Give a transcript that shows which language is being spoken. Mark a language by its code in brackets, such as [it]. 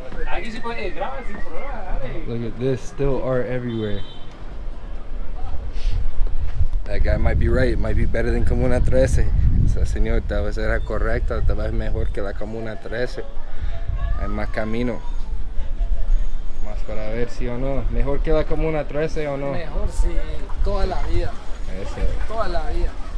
[es] Aquí sí puede grabar sin problema, dale. [en] Look at this, still art everywhere. That guy might be right, it might be better than Comuna 13. [es] Esa señor tal vez era correcta, tal vez mejor que la Comuna 13. Hay más camino. Más para ver si o no. Mejor que la Comuna 13 o no. Mejor sí, toda la vida. Ese. Toda la vida.